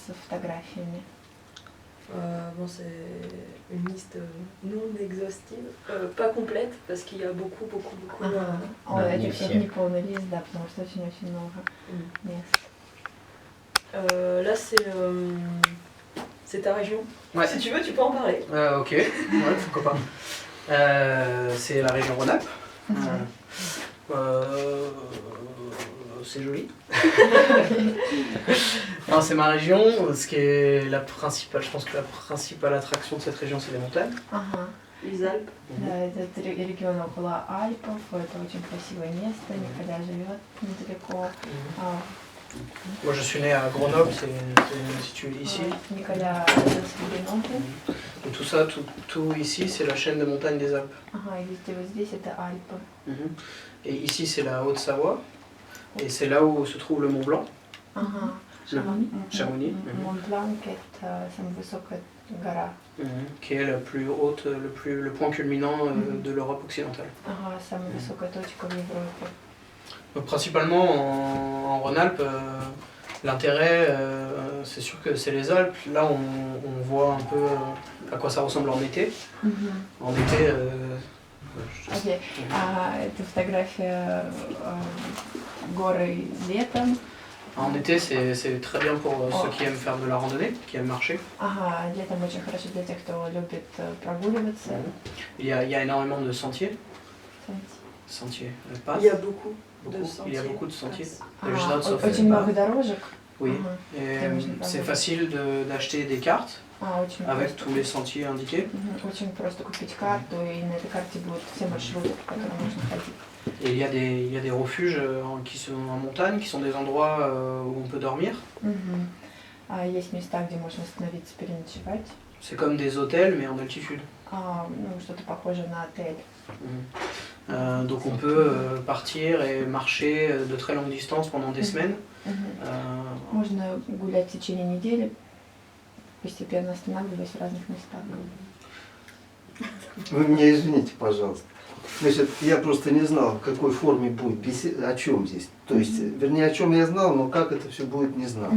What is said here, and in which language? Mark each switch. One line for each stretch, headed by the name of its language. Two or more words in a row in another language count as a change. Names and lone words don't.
Russian: с фотографиями?
French: Bon, c'est une liste non exhaustive, pas complète, parce qu'il y a beaucoup.
Russian: Это всех не полный лист, да, потому что очень-очень много мест.
French: Là, c'est ta région. Ouais. Si tu veux, tu peux en parler. Ok, ouais, pourquoi pas. C'est la région Rhône-Alpes. C'est joli. Non, c'est ma région. Ce qui est la principale, je pense que la principale attraction de cette région, c'est les montagnes. Les Alpes.
Russian: Да, этот регион около Альпов, это очень красивое место, Николя живет недалеко.
French: Moi, je suis né à Grenoble, c'est situé ici.
Russian: Николя родился в Гренобле.
French: Et tout ça, tout ici, c'est la chaîne de montagnes des Alpes.
Russian: И везде вот здесь это Альпы.
French: Et ici, c'est la Haute-Savoie. Et c'est là où se trouve le Mont Blanc. Chamonix.
Russian: Мont-Бланc, это самая высокая гора.
French: Qui est la plus haute, le point culminant de l'Europe occidentale.
Russian: Самая высокая точка в Европе.
French: Donc, principalement en Rhône-Alpes, l'intérêt, c'est sûr que c'est les Alpes. Là, on voit un peu à quoi ça ressemble en été. En été...
Russian: Окей. Это фотография горы летом.
French: En été, c'est très bien pour ceux qui aiment faire de la randonnée, qui aiment marcher.
Russian: Летом очень хорошо для тех, кто любит прогуливаться.
French: Il y a énormément de sentiers. Sentiers. Il y a beaucoup de sentiers. Il y a beaucoup de sentiers.
Russian: Очень много дорожек.
French: Oui. Et c'est facile d'acheter des cartes avec tous les sentiers indiqués.
Russian: Очень просто купить карту, и на этой карте будут все маршруты, по которым можно ходить.
French: Et il y a des refuges qui sont en montagne, qui sont des endroits où on peut dormir.
Russian: Есть места, где можно остановиться, переночевать.
French: C'est comme des hôtels, mais en altitude.
Russian: Что-то похоже на отель.
French: Donc on peut partir et marcher de très longues distances pendant des semaines.
Russian: Можно гулять в течение недели, постепенно останавливаясь в разных местах. Вы меня извините, пожалуйста. Значит, я просто не знал, в какой форме будет беседа, о чем здесь. То есть, вернее, о чем я знал, но как это все будет, не знал.